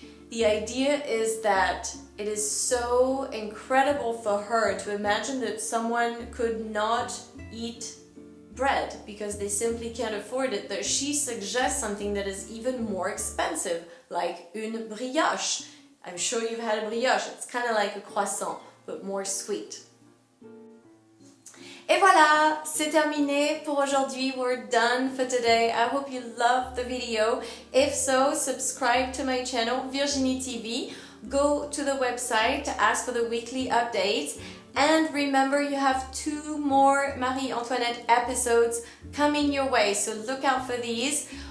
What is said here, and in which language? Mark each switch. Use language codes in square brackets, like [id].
[en] The idea is that it is so incredible for her to imagine that someone could not eat bread because they simply can't afford it, that she suggests something that is even more expensive, like une brioche. I'm sure you've had a brioche. It's kind of like a croissant, but more sweet. [fr] Et voilà, c'est terminé pour aujourd'hui. [en] We're done for today. I hope you loved the video. If so, subscribe to my channel, Virginie TV. Go to the website to ask for the weekly updates. And remember, you have 2 more Marie-Antoinette episodes coming your way, so look out for these.